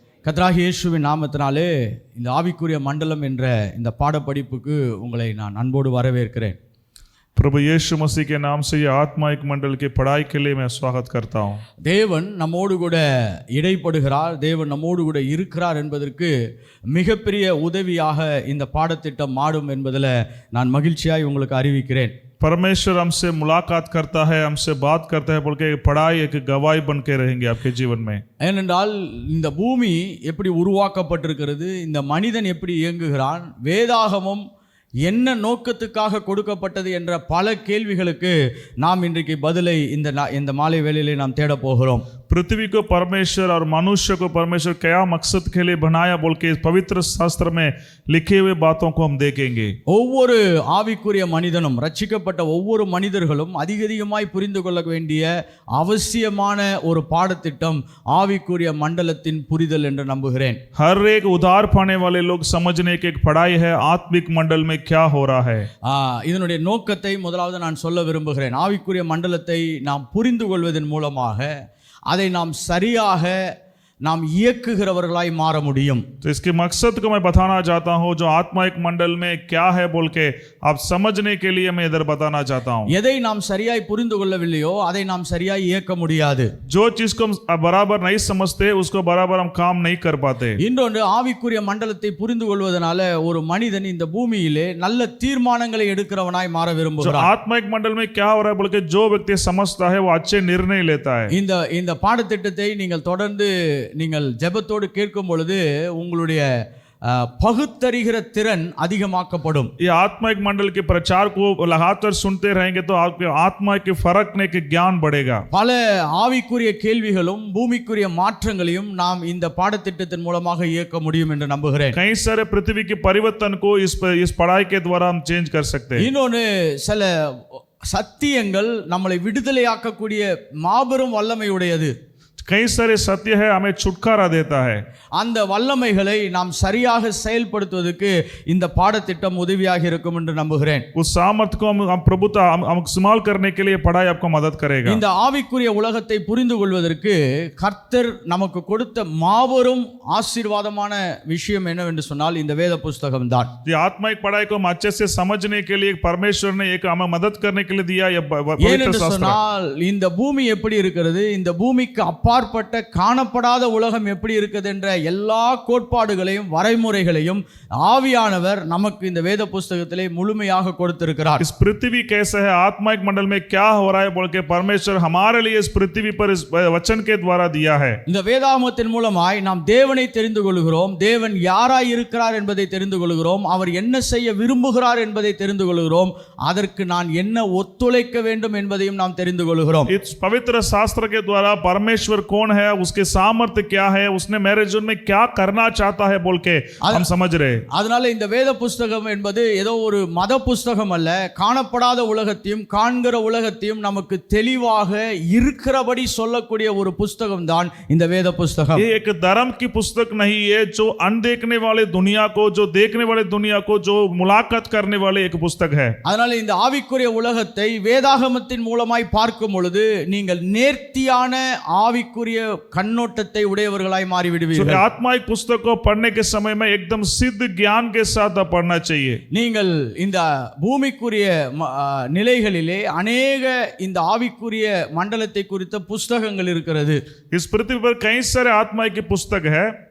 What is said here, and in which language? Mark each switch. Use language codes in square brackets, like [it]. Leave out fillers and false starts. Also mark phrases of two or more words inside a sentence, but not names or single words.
[ta] கர்த்தராகிய இயேசுவின் நாமத்தினாலே இந்த ஆவிக்குரிய மண்டலம் என்ற இந்த பாடப்படிப்புக்கு உங்களை நான் அன்போடு வரவேற்கிறேன். [hi] प्रभु यीशु मसीह के नाम से ये आत्मिक मंडल की पढ़ाई के लिए मैं स्वागत करता हूँ. [ta] தேவன் நம்மோடு கூட இடைப்படுகிறார், தேவன் நம்மோடு கூட இருக்கிறார் என்பதற்கு மிகப்பெரிய உதவியாக இந்த பாடத்திட்டம் மாடும் என்பதில் நான் மகிழ்ச்சியாய் உங்களுக்கு அறிவிக்கிறேன். [hi] परमेश्वर हमसे मुलाकात करता है, हमसे बात करता है बोल के पढ़ाई एक गवाही बन के रहेंगे आपके जीवन में. [ta] ஏனென்றால் இந்த பூமி எப்படி உருவாக்கப்பட்டிருக்கிறது, இந்த மனிதன் எப்படி இயங்குகிறான், வேதாகமம் என்ன நோக்கத்துக்காக கொடுக்கப்பட்டது என்ற பல கேள்விகளுக்கு நாம் இன்றைக்கு பதிலை இந்த மாலை வேளையிலே நாம் தேட போகிறோம். [hi] पृथ्वी को परमेश्वर और मनुष्य को परमेश्वर क्या मकसद के लिए बनाया बोल के पवित्र शास्त्र में लिखे हुए बातों को हम देखेंगे. [ta] ஒவ்வொரு ஆவிக்குரிய மனிதனும், ரட்சிக்கப்பட்ட ஒவ்வொரு மனிதர்களும் அதிகமாய் புரிந்து கொள்ள வேண்டிய அவசியமான ஒரு பாடத்திட்டம் ஆவிக்குரிய மண்டலத்தின் புரிதல் என்று நம்புகிறேன். [hi] हर एक उद्धार पाने वाले लोग समझने की एक पढ़ाई है आत्मिक मंडल में क्या हो रहा है. [ta] இதனுடைய நோக்கத்தை முதலாவது நான் சொல்ல விரும்புகிறேன். ஆவிக்குரிய மண்டலத்தை நாம் புரிந்து கொள்வதன் மூலமாக அதை நாம் சரியாக நாம் இயக்குகிறவர்களாய் மாற முடியும். [hi] तो इसके मकसद को मैं बताना चाहता हूँ, जो आत्मिक मंडल में क्या है बोल के आप समझने के लिए मैं इधर बताना चाहता हूँ. [ta] எதை நாம் சரியாய் புரிந்து கொள்ளவில்லையோ அதை நாம் சரியாய் இயக்க முடியாது. [hi] जो चीज को हम बराबर नहीं समझते उसको बराबर हम काम नहीं कर पाते. [ta] இன்னொன்று, ஆவிக்குரிய மண்டலத்தை புரிந்து கொள்வதனால ஒரு மனிதன் இந்த பூமியிலே நல்ல தீர்மானங்களை எடுக்கிறவனாய் மாற [hi] जो [ta] விரும்புகிறான். [hi] आत्मिक मंडल में क्या हो रहा है बोल के जो व्यक्ति समझता है वो अच्छे निर्णय लेता है. [ta] இந்த பாடத்திட்டத்தை நீங்கள் தொடர்ந்து நீங்கள் ஜெபத்தோடு கேட்கும் பொழுது உங்களுடைய பகுத்தறிகிற திறன் அதிகமாக்கப்படும். [hi] ये आत्मिक मंडल के प्रचार को लगातार सुनते रहेंगे तो आपके आत्मा के फरकने के ज्ञान बढ़ेगा. [ta] பல ஆவிக்குரிய கேள்விகளும் பூமிக்குரிய மாற்றங்களையும் நாம் இந்த பாடத்திட்டத்தின் மூலமாக இயக்க முடியும் என்று நம்புகிறேன். [hi] कई सारे पृथ्वी के परिवर्तन को इस पढ़ाई के द्वारा हम चेंज कर सकते हैं. [ta] இன்னொன்று, சில சத்தியங்கள் நம்மளை விடுதலையாக்கக்கூடிய மாபெரும் வல்லமை உடையது. [hi] कई सारे सत्य है हमें छुटकारा देता है. [ta] அந்த வல்லமைகளை நாம் சரியாக செயல்படுத்துவதற்கு இந்த பாடத்திட்டம் உதவியாக இருக்கும் என்று நம்புகிறேன். [hi] उस सामर्थ्य को हम प्रभुता हम इस्तेमाल करने के लिए पढ़ाई आपको मदद करेगा. [ta] இந்த ஆவிக்குரிய உலகத்தை புரிந்து கொள்வதற்கு கர்த்தர் நமக்கு கொடுத்த மாபெரும் ஆசீர்வாதமான விஷயம் என்னவென்று சொன்னால் இந்த வேத புஸ்தகம் தான். [hi] ये आत्मिक पढ़ाई को हम अच्छे से समझने के लिए परमेश्वर ने एक हमें मदद करने के लिए दिया ये पवित्र शास्त्र. [ta] சொன்னால் இந்த பூமி எப்படி இருக்கிறது, இந்த பூமிக்கு அப்பாற்பட்ட காணப்படாத உலகம் எப்படி இருக்குது என்ற எல்லா கோட்பாடுகளையும் வரைமுறைகளையும் ஆவியானவர் நமக்கு இந்த வேத புஸ்தகத்திலே முழுமையாக கொடுத்திருக்கிறார். [hi] इस पृथ्वी कैसे है, आत्मिक मंडल में क्या हो रहा है बोल के परमेश्वर हमारे लिए इस पृथ्वी पर इस वचन के द्वारा दिया है. [ta] இந்த வேதாகமத்தின் மூலமாய் நாம் தேவனை தெரிந்து கொள்கிறோம், தேவன் யாராய் இருக்கிறார் என்பதை தெரிந்து கொள்கிறோம், அவர் என்ன செய்ய விரும்புகிறார் என்பதை தெரிந்து கொள்கிறோம், அதற்கு நான் என்ன ஒத்துழைக்க வேண்டும் என்பதையும் நாம் தெரிந்து கொள்கிறோம். [hi] इस पवित्र शास्त्र के द्वारा परमेश्वर कौन है, उसके सामर्थ्य क्या है, उसने मेरे जीवन में क्या करना चाहता है बोल के हम समझ रहे. [ta] அதனால இந்த வேத புஸ்தகம் என்பது ஏதோ ஒரு மத புஸ்தகம் அல்ல. காணப்படாத உலகத்தையும் காண்கிற உலகத்தையும் நமக்கு தெளிவாக இருக்கிறபடி சொல்லக்கூடிய ஒரு புஸ்தகம் தான் இந்த வேத புஸ்தகம். [hi] ये एक धर्म की पुस्तक नहीं है जो अनदेखने वाले दुनिया को, जो देखने वाले दुनिया को, जो मुलाकात करने वाले एक पुस्तक है. [ta] அதனால இந்த ஆவிக்குரிய உலகத்தை வேதாகமத்தின் மூலமாய் பார்க்கும் பொழுது நீங்கள் நேர்த்தியான ஆவிக்குரிய கண்ணோட்டத்தை உடையவர்களாய் மாறிவிடுவீர்கள். [hi] आत्मिक पुस्तक को पढ़ने के समय में एकदम सिद्ध ज्ञान के साथ पढ़ना चाहिए. [ta] நீங்கள் இந்த பூமிக்குரிய நிலைகளிலே अनेक இந்த ஆவிக்குரிய மண்டலத்தை குறித்த புத்தகங்கள் இருக்கிறது. [hi] इस पृथ्वी पर कई सारे आत्मा की पुस्तक है.